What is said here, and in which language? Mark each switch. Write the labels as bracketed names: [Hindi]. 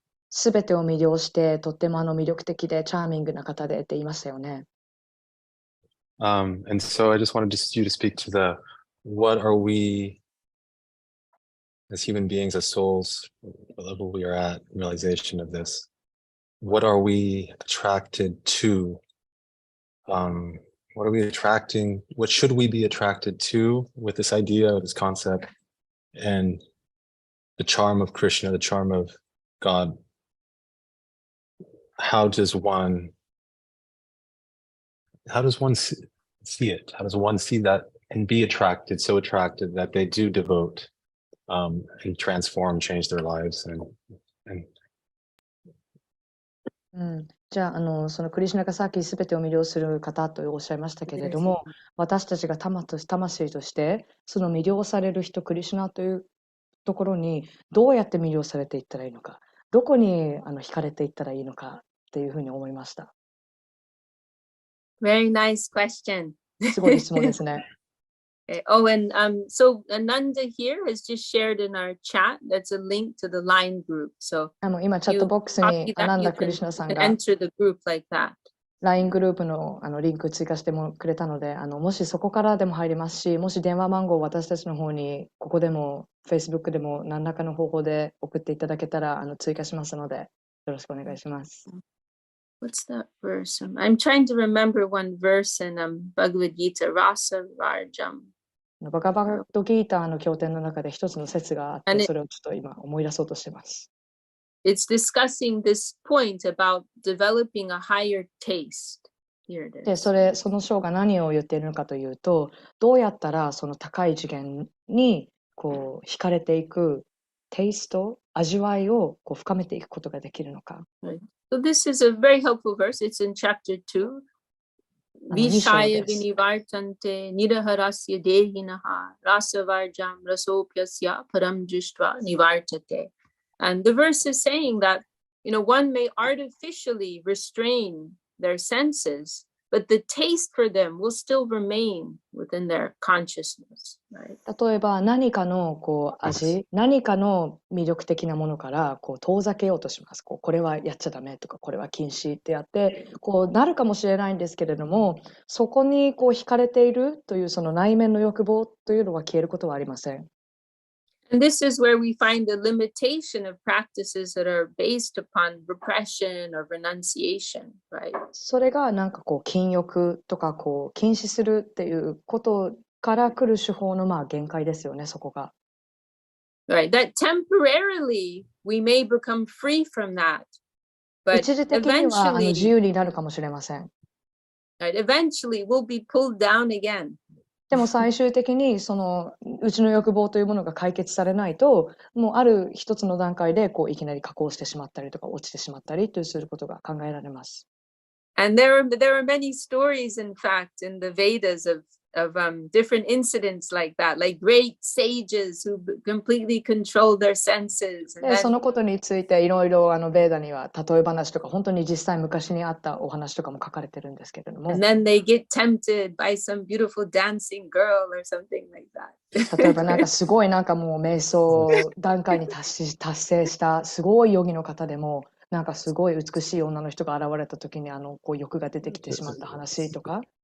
[Japanese] すべてを魅了して、とっても魅力的でチャーミングな方でって言いましたよね。 [English] And so I just wanted you to speak to what are we as human beings, as souls, the level we are at, realization of this. What are we attracted to? What are we attracting? What should we be attracted to with this idea, this concept, and the charm of Krishna, the charm of God? How does one see it? How does one see that and be attracted, so attracted that they do devote and transform, change their lives? And [Japanese] じゃあ、そのクリシュナがさっきすべてを魅了する方とおっしゃいましたけれども、私たちが魂としてその魅了される人、クリシュナというところにどうやって魅了されていったらいいのか、どこに惹かれていったらいいのかっていうふうに思いました。 [English] Very nice question. [Japanese] すごい質問ですね。 [English] Oh, and so Ananda here has just shared in our chat. That's a link to the LINE group. So [Japanese] 今チャットボックスにアナンダ・クリシュナさんが [English] enter the group like that. [Japanese] LINE グループのリンク追加してもくれたので、もしそこからでも入りますし、もし電話番号を私たちの方にここでも Facebook でも何らかの方法で送っていただけたら追加しますので、よろしくお願いします。 [English] What's that verse? I'm trying to remember one verse in Bhagavad Gita, Rasa Varjam. [Japanese] バガバッドギーターの経典の中で一つの説があって、それをちょっと今思い出そうとしています。 [English] It's discussing this point about developing a higher taste. Here it is. [Japanese] で、その章が何を言っているのかというと、どうやったらその高い次元に惹かれていくテイスト、味わいを深めていくことができるのか。 [English] Right. So this is a very helpful verse. It's in chapter 2. [Sanskrit] Vishaya vinivartante niraharasya dehinaha rasavarjam rasopyasya param jushtva nivartate. [English] And the verse is saying that, one may artificially restrain their senses, but the taste for them will still remain within their consciousness. Right? [Japanese] 例えば何かの味、何かの魅力的なものから遠ざけようとします。これはやっちゃダメとか、これは禁止ってやってなるかもしれないんですけれども、そこに惹かれているというその内面の欲望というのは消えることはありません。 [English] And this is where we find the limitation of practices that are based upon repression or renunciation, right? [Japanese] それが禁欲とか禁止するっていうことから来る手法の限界ですよね、そこが。 [English] Right, that temporarily we may become free from that, but [Japanese] 一時的には自由になるかもしれません。 [English] Right, eventually we'll be pulled down again. [Japanese] でも最終的にそのうちの欲望というものが解決されないと、もうある一つの段階でいきなり下降してしまったりとか落ちてしまったりとすることが考えられます。 [English] And there are many stories, in fact, in the Vedas of different incidents like that, like great sages who completely control their senses. [Japanese] で、そのことについていろいろベーダには例え話とか本当に実際昔にあったお話とかも書かれてるんですけれども。 [English] And then they get tempted by some beautiful dancing girl or something like that. [Japanese] 例えばなんかすごいなんかもう瞑想段階に達成したすごいヨギの方でもなんかすごい美しい女の人が現れた時にこう欲が出てきてしまった話とか。